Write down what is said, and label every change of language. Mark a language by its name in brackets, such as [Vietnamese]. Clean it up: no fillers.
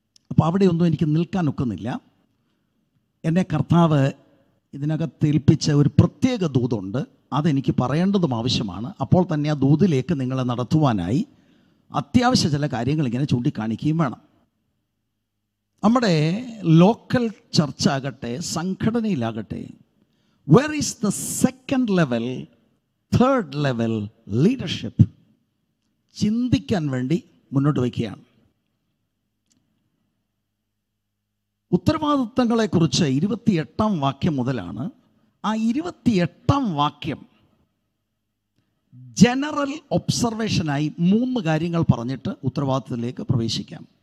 [Malayalam] അപ്പോൾ അവിടെയൊന്നും എനിക്ക് നിൽക്കാൻ ഒക്കുന്നില്ല. എന്നെ കർത്താവ് ഇതിനകത്ത് ഏൽപ്പിച്ച ഒരു പ്രത്യേക ദൂതുണ്ട്, അതെനിക്ക് പറയേണ്ടതും ആവശ്യമാണ്. അപ്പോൾ തന്നെ ആ ദൂതിലേക്ക് നിങ്ങളെ നടത്തുവാനായി അത്യാവശ്യ ചില കാര്യങ്ങൾ ഇങ്ങനെ ചൂണ്ടിക്കാണിക്കുകയും വേണം. നമ്മുടെ ലോക്കൽ ചർച്ച ആകട്ടെ, സംഘടനയിലാകട്ടെ, [English] where is the second level, third level leadership? [Malayalam] ചിന്തിക്കാൻ വേണ്ടി മുന്നോട്ട് വയ്ക്കുകയാണ്. ഉത്തരവാദിത്തങ്ങളെക്കുറിച്ച് 28-ാം വാക്യം മുതലാണ്. ആ 28-ാം വാക്യം ജനറൽ ഒബ്സർവേഷനായി 3 കാര്യങ്ങൾ പറഞ്ഞിട്ട് ഉത്തരവാദിത്തത്തിലേക്ക് പ്രവേശിക്കാം.